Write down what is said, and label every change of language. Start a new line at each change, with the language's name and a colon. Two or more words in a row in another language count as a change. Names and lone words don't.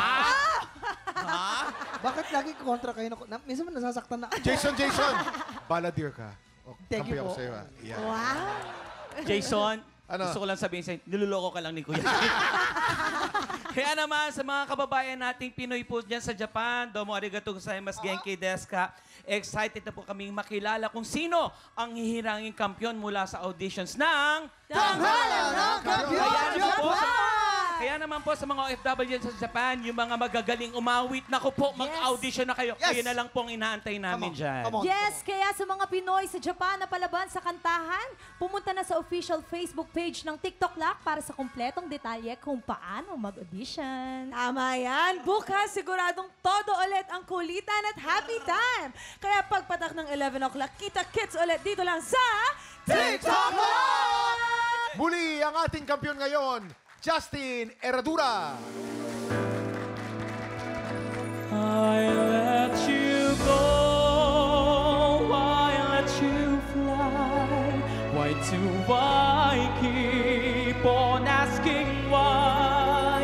Filipino: Bakit lagi kontra kayo? Minsan man nasasaktan na. Jason! Balladeer ka. O,
English: Thank you
Filipino: kampi ako po. sa'yo. Yeah. Wow! Jason, Ano? gusto ko lang sabihin sa'yo, niloloko ka lang ni Kuya. Kaya naman, sa mga kababayan nating Pinoy po dyan sa Japan,
Japanese: どうもありがとうございます、元気ですか?
Filipino: Excited na po kaming makilala kung sino ang hihiranging kampiyon mula sa auditions ng... Tanghalan ng Kampiyon Japan! Kaya naman po sa mga OFW sa Japan, yung mga magagaling umawit, naku po, mag-audition na kayo. Yes. Kayo na lang po ang inaantay namin dyan.
English: Come on.
Filipino: Yes, kaya sa mga Pinoy sa Japan na palaban sa kantahan, pumunta na sa official Facebook page ng TikTok Lock para sa kumpletong detalye kung paano mag-audition. Tama yan. Bukas, siguradong todo ulit ang kulitan at
English: happy time.
Filipino: Kaya pagpatak ng 11 o'clock, kita-kits ulit dito lang sa TikTok Lock! Muli ang ating kampiyon ngayon, Justin Herradura.
English: I let you go, I let you fly. Why do I keep on asking why?